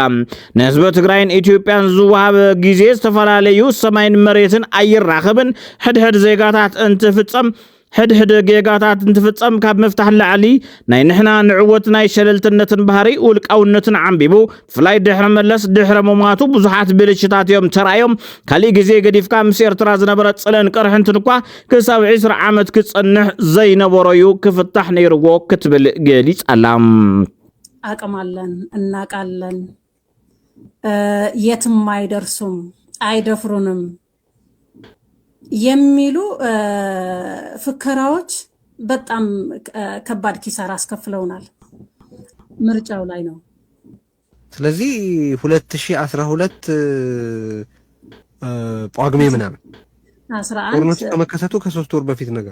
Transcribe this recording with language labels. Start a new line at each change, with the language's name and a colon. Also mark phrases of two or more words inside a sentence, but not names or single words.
Tigrinya: ንህዝቢ ትግራይን ኢትዮጵያን ዝወሃበ ግዜ ዝተፈላለዩ ሰማይን መሬትን ኣይራኸብን ሕድሕድ ዜጋታት ሕድሕድ ጌጋታት እንትፍጸም ካብ መፍታሕ ላዕሊ ናይ ንሕና ንዕወት ናይ ሸለልትነትን ባህሪ ውልቃውነትን ዓንቢቡ ፍላይ ድሕረ መለስ ድሕረ መማቱ ብዙሓት ብልሽታት እዮም ተራእዮም ካልእ ግዜ ገዲፍካ ምስ ኤርትራ ዝነበረ ጽለን ቀርሕንትን እኳ ክሳብ 20 ዓመት ክጸንሕ ዘይነበረዩ ክፍታሕ ነይርዎ ክትብል ገሊጻላ
Amharic: አቅማለን እናቃለን የትም አይደርሱም አይደፍሩንም የሚሉ ፍከራዎች በጣም ከባድ ኪሳራ አስከፍለውናል ምርጫው ላይ ነው ስለዚህ 2012 ጳጉሜ ምናምን 11 ጦርነቱ ከመከሰቱ ከ3 ወር በፊት ነገር